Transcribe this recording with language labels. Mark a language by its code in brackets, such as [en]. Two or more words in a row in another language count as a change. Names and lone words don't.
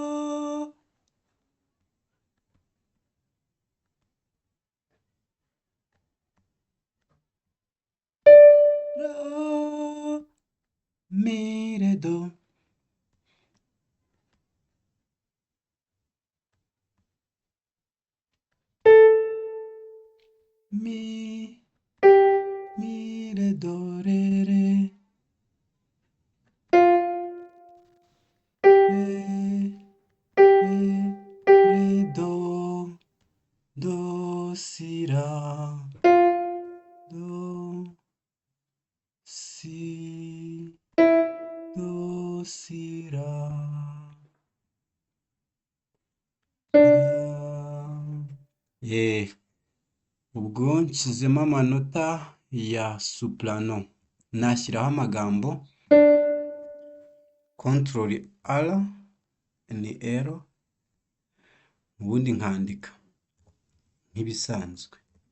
[rw] mi re do. Mi re do re re do si ra do si ra ubwo nshyizemo amanota ya soprano, nashyiraho amagambo [en] control R [rw] ni R, ubundi nkandika nk'ibisanzwe.